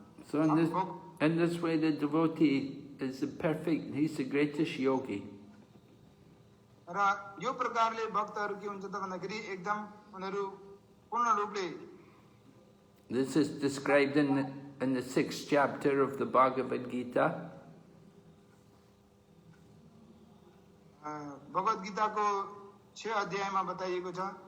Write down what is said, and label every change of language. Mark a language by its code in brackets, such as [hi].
[en] So in this way the devotee is the perfect, he's the greatest yogi. [ne] र यो प्रकारले भक्तहरू के हुन्छ त भन्दाखेरि एकदम उनीहरू पूर्ण रूपले [en] This is described in the 6th chapter of the Bhagavad Gita. [ne] भगवत गीताको 6 अध्यायमा बताइएको छ